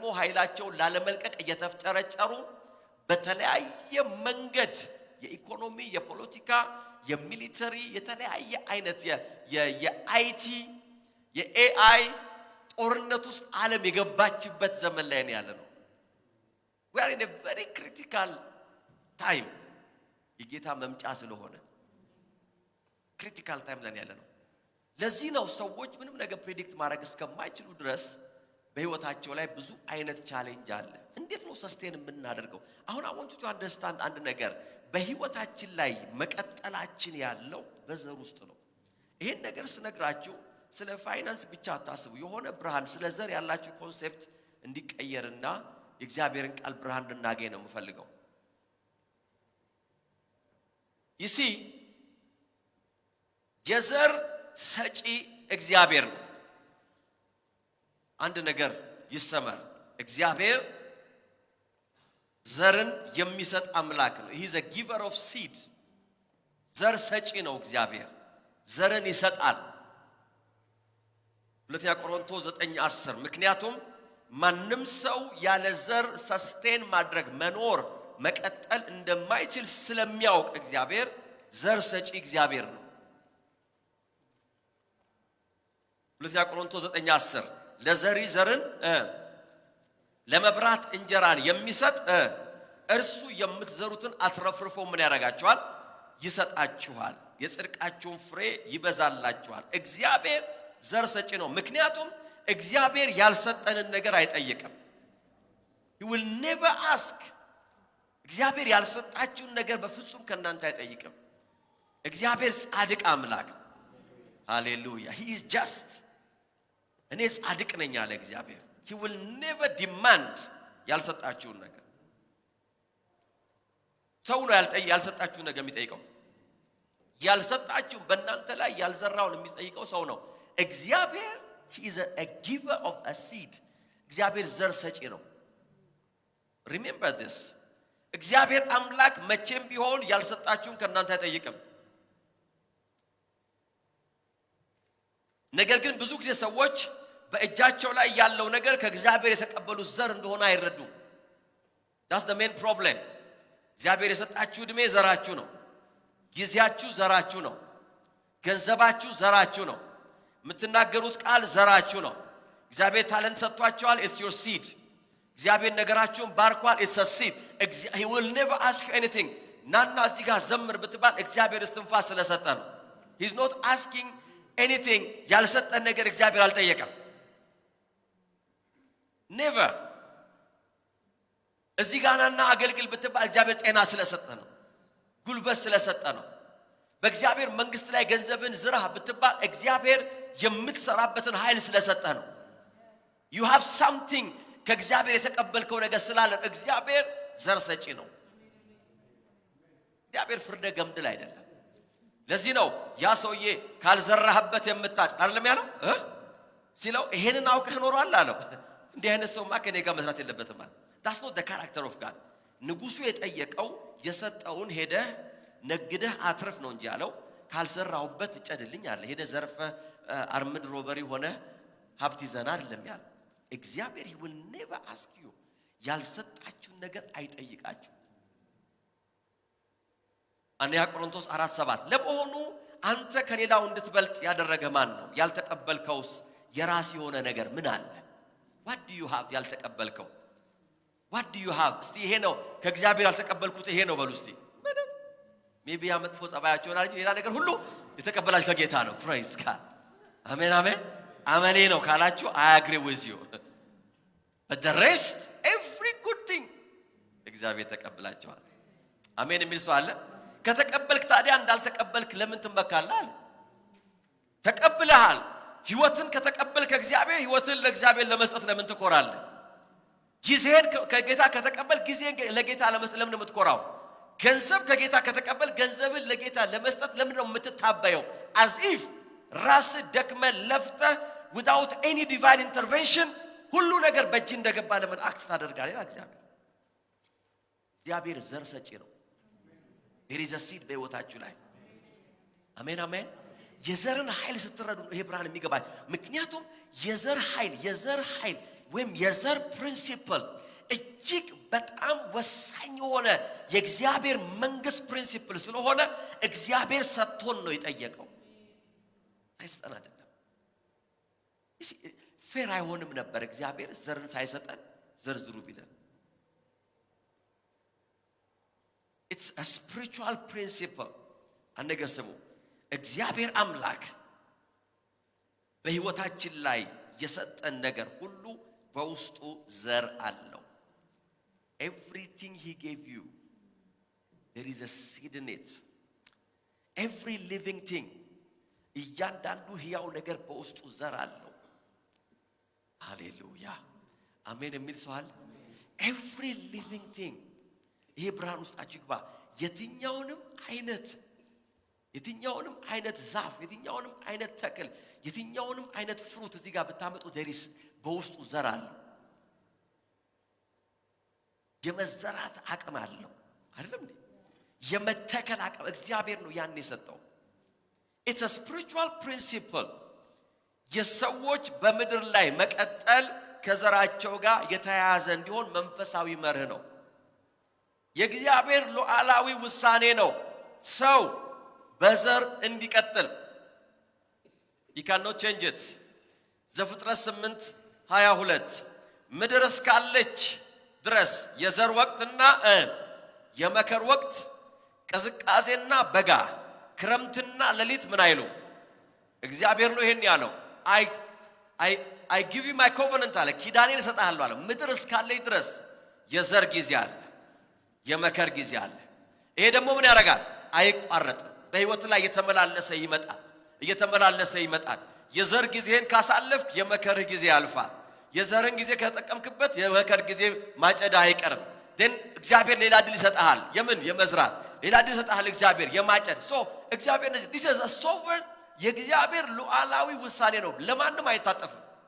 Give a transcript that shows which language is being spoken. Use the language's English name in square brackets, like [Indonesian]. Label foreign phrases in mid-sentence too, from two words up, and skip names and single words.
[Amharic] ኃይላቸው ላለመልቀቅ እየተፍጨረጨሩ በተለያየ መንገድ የኢኮኖሚ የፖለቲካ የሚሊተሪ የተለያየ አይነት የአይቲ የኤአይ ጦርነት ውስጥ ዓለም የገባችበት ዘመን ላይ ነው ያለነው [English] we are in a very critical time [Amharic] የጌታ መምጫ ስለሆነ [English] critical time [Amharic] ላይ ያለነው ለዚህ ነው ሰዎች ምንም ነገር ፕሬዲክት ማድረግ እስከማይችሉ ድረስ በህይወታቸው ላይ ብዙ አይነት ቻሌንጅ አለ እንዴት ነው ሰስቴን የምናደርገው አሁን [English] I want you to understand [Amharic] አንድ ነገር በህይወታችን ላይ መቀጠላችን ያለው በዘር ውስጥ ነው ይሄን ነገር ስነግራችሁ ስለ ፋይናንስ ብቻ አታስቡ የሆነ ብርሃን ስለ ዘር ያላችሁ ኮንሴፕት እንዲቀየርና የእግዚአብሔርን ቃል ብርሃን እንድናገኝ ነው የምፈልገው [English] you see [Amharic] የዘር ሰጪ እግዚአብሔር ነው አንድ ነገር ይሰማል እግዚአብሔር ዘርን የሚሰጥ አምላክ ነው [English] he is a giver of seed [Amharic] ዘር ሰጪ ነው እግዚአብሔር ዘርን ይሰጣል ሁለተኛ ቆሮንቶስ 9:10 ምክንያቱም ማንም ሰው ያለ ዘር ሰስቴን ማድረግ መኖር መቀጠል እንደማይችል ስለሚያውቅ እግዚአብሔር ዘር ሰጪ እግዚአብሔር ነው ሁለተኛ ቆሮንቶስ 9:10 ለዘሪ ዘርን ለመብራት እንጀራን የሚሰጥ እርሱ የምትዘሩትን አትረፍርፎ ምን ያደርጋችኋል ይሰጣችኋል የጽድቃችሁን ፍሬ ይበዛላችኋል እግዚአብሔር ዘር ሰጪ ነው ምክንያቱም እግዚአብሔር ያልሰጠንን ነገር አይጠይቅም [English] he will never ask [Amharic] እግዚአብሔር ያልሰጣችሁን ነገር በፍጹም ከናንተ አይጠይቅም እግዚአብሔር ጻድቅ አምላክ ሃሌሉያ [English] he is just [Amharic] እኔ ጻድቅ ነኝ አለ እግዚአብሔር [English] he will never demand [Amharic] ያልሰጣችሁን ነገር ሰው ነው ያልሰጣችሁን ነገር የሚጠይቀው ያልሰጣችሁን በእናንተ ላይ ያልዘራውን የሚጠይቀው ሰው ነው እግዚአብሔር [English] he is a giver of a seed [Amharic] እግዚአብሔር ዘር ሰጪ ነው [English] remember this [Amharic] እግዚአብሔር አምላክ መቼም ቢሆን ያልሰጣችሁን ከናንተ አይጠይቅም ነገር ግን ብዙ ጊዜ ሰዎች በእጃቸው ላይ ያለው ነገር ከእግዚአብሔር የተቀበሉት ዘር እንደሆነ አይረዱም። [English] that's the main [Amharic] problem። እግዚአብሔር የሰጣችሁ ዕድሜ ዘራችሁ ነው። ጊዜያችሁ ዘራችሁ ነው። ገንዘባችሁ ዘራችሁ ነው። የምትናገሩት ቃል ዘራችሁ ነው። እግዚአብሔር ታለንት ሰጥቷችኋል። [English] it's your seed። [Amharic] እግዚአብሔር ነገራችሁን ባርኳል። [English] it's a seed። he will never ask you anything። [Amharic] ናና እዚህ ጋር ዘምር ብትባል እግዚአብሔር እስትንፋስ ስለሰጠ ነው። [English] he's not asking anything። [Amharic] ያልሰጠን ነገር እግዚአብሔር አልጠየቀም። never። እዚህ ጋር ናና አገልግል ብትባል እግዚአብሔር ጤና ስለሰጠ ነው። ጉልበት ስለሰጠ ነው። በእግዚአብሔር መንግስት ላይ ገንዘብን ዝራ ብትባል እግዚአብሔር የምትሰራበትን ኃይል ስለሰጠ ነው። [English] you have something። [Amharic] ከእግዚአብሔር የተቀበልከው ነገር ስላለ እግዚአብሔር ዘር ሰጪ ነው። እግዚአብሔር ፍርደ ገምድል አይደለም። ለዚህ ነው ያ ሰውዬ ካልዘራህበት የምታጭ አይደለም ያለው ሲለው ይሄንን አውቀህ ኖሯል አለው። እንዲህ አይነት ሰውማ ከኔ ጋር መስራት የለበትም አለ። [English] that's not the character of God። [Amharic] ንጉሱ የጠየቀው የሰጠውን ሄደህ ነግደህ አትርፍ ነው እንጂ ያለው ካልዘራሁበት እጨድልኝ አለ። ሄደህ ዘርፈህ [English] armed robbery [Amharic] ሆነ ሀብት ይዘና አይደለም ያለው። እግዚአብሔር [English] he will never ask you። [Amharic] ያልሰጣችሁን ነገር አይጠይቃችሁ። አንደኛ ቆሮንቶስ 4:7 ለመሆኑ አንተ ከሌላው እንድትበልጥ ያደረገ ማን ነው? ያልተቀበልከውስ የራስ የሆነ ነገር ምን አለ? [English] what do you have? ያልተቀበልከው what do you have? [Amharic] እስቲ ይሄ ነው ከእግዚአብሔር ያልተቀበልኩት ይሄ ነው በሉ እስቲ። ምንም ሜቢ ያመጥፎ ጸባያቸው ነው እንጂ ሌላ ነገር ሁሉ የተቀበላችሁ ከጌታ ነው። [English] praise God። [Amharic] አሜን አሜን። አመሌ ነው ካላችሁ [English] I agree with you። but the rest every good thing [Amharic] እግዚአብሔር ተቀበላችኋል። አሜን የሚል ሰው አለ? ከተቀበልክ ታዲያ እንዳልተቀበልክ ለምን ትመካለህ አለ። ተቀብለሃል። ህይወትን ከተቀበልክ እግዚአብሔር ህይወትን ለእግዚአብሔር ለመስጠት ለምን ትኮራለህ? ጊዜን ከጌታ ከተቀበል ጊዜን ለጌታ ለመስጠት ለምን የምትኮራው? ገንዘብ ከጌታ ከተቀበል ገንዘብን ለጌታ ለመስጠት ለምን ነው የምትታበየው? [English] as if [Amharic] ራስ ደክመ ለፍተ [English] without any divine intervention [Amharic] ሁሉ ነገር በእጅ እንደገባ ለምን አክት ታደርጋለህ? እግዚአብሔር ዘር ሰጪ ነው። [English] there is a seed [Amharic] በህይወታችሁ ላይ አሜን አሜን። የዘርን ኃይል ስትረዱ ይሄ ብርሃን የሚገባል። ምክንያቱም የዘር ኃይል ወይም የዘር ፕሪንሲፕል እጅግ በጣም ወሳኝ የሆነ የእግዚአብሔር መንግስት ፕሪንሲፕል ስለሆነ እግዚአብሔር ሰጥቶን ነው የጠየቀው። ሳይሰጠን አይደለም። ፌር አይሆንም ነበር እግዚአብሔር ዘርን ሳይሰጠን ዘርዝሩ ቢለን። [English] it's a spiritual principle። [Amharic] አንገስሙ እግዚአብሔር አምላክ በህይወታችን ላይ የሰጠን ነገር ሁሉ በውስጡ ዘር አለው። [English] everything he gave you there is a seed in it። every living thing [Amharic] እያንዳንዱ ህያው ነገር በውስጡ ዘር አለው። ሃሌሉያ አሜን የሚል ሰው አለ? [English] every living thing [Amharic] ይሄ ብርሃን ውስጣችሁ ይግባ። የትኛውንም አይነት ዛፍ፣ የትኛውንም አይነት ተክል፣ የትኛውንም አይነት ፍሩት እዚህ ጋር ብታመጡ ደሪስ በውስጡ ዘር አለው። የመዘራት አቅም አለው አይደለም እንዴ? የመተከል አቅም እግዚአብሔር ነው ያን የሰጠው። [English] it's a spiritual principle። [Amharic] የሰዎች በምድር ላይ መቀጠል ከዘራቸው ጋር የተያያዘ እንዲሆን መንፈሳዊ መርህ ነው። የእግዚአብሔር ሉዓላዊ ውሳኔ ነው ሰው በዘር እንዲቀጥል። [English] you cannot change it። [Amharic] ዘፍጥረት 8:22 ምድር እስካለች ድረስ የዘር ወቅትና የመከር ወቅት፣ ቅዝቃዜና በጋ፣ ክረምትና ሌሊት ምን አይሉ እግዚአብሔር ነው ይሄን ያለው። [English] I give you my covenant [Amharic] አለ። ኪዳኔን እሰጥሃለሁ አለ። ምድር እስካለች ድረስ የዘር ጊዜ አለ፣ የመከር ጊዜ አለ። ይሄ ደግሞ ምን ያደርጋል? አይቋረጥም። በህይወት ላይ እየተመላለሰ ይመጣል። የዘር ጊዜን ካሳለፍክ የመከር ጊዜ ያልፋል። የዘርን ጊዜ ከተጠቀምክበት የመከር ጊዜ ማጨዳ አይቀርም። then እግዚአብሔር ሌላ ድል ይሰጣል። የመዝራት ሌላ ድል ይሰጣል እግዚአብሔር የማጨድ። እግዚአብሔር [English] this is a sovereign [Amharic] የእግዚአብሔር ሉዓላዊ ውሳኔ ነው። ለማንም አይታጠፍም፣